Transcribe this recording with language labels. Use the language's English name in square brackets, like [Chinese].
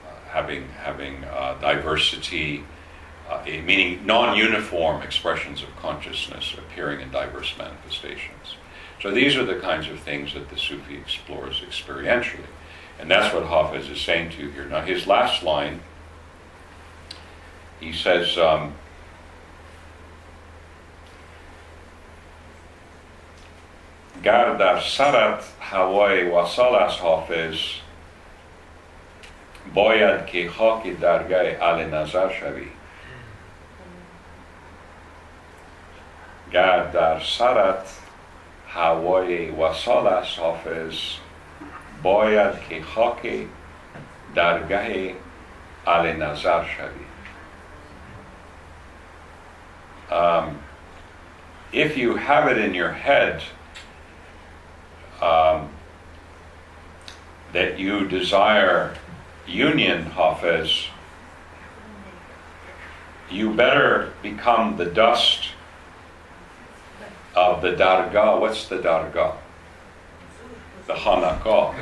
[English] Having diversity, meaning non-uniform expressions of consciousness appearing in diverse manifestations. So these are the kinds of things that the Sufi explores experientially. And that's what Hafiz is saying to you here. Now his last line, he says, [Persian] Gar dar sarat hawai wasal as Hafiz باید که خاک درگاه اهل نظر شوی گر در سرت هوای وصال است حافظ باید که خاک درگاه اهل نظر شوی. [English] If you have it in your head that you desire union, Hafiz, you better become the dust of the dargah. What's the dargah? The hanakah.